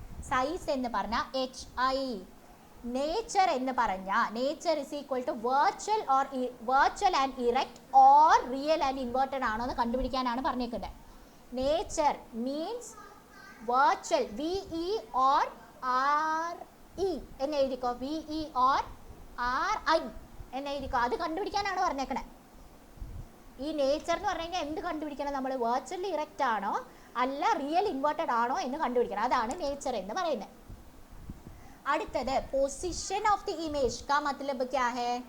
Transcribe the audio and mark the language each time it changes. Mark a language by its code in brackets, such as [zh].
[ml] Size എന്ന് പറഞ്ഞാൽ HI. Nature എന്ന് പറഞ്ഞാൽ [en] nature is equal to virtual and erect or real and inverted [ml] ആണോ എന്ന് കണ്ടുപിടിക്കാനാണ് പറഞ്ഞേക്കുന്നത്. [en] nature means virtual, VE or RE [ml] എന്ന് എഴുതിക്കോ. VE or RI എന്ന് എഴുതിക്കോ. അത് കണ്ടുപിടിക്കാനാണ് പറഞ്ഞേക്കണേ. ഈ നേച്ചർ എന്ന് പറഞ്ഞു കഴിഞ്ഞാൽ എന്ത് കണ്ടുപിടിക്കണം നമ്മൾ? വെർച്വലി ഇറക്റ്റ് ആണോ അല്ല റിയൽ ഇൻവേർട്ടഡ് ആണോ എന്ന് കണ്ടുപിടിക്കണം. അതാണ് നേച്ചർ എന്ന് പറയുന്നത്. അടുത്തത് [en] position of the image [hi] കാ മത്ലബ് ക്യാ ഹേ?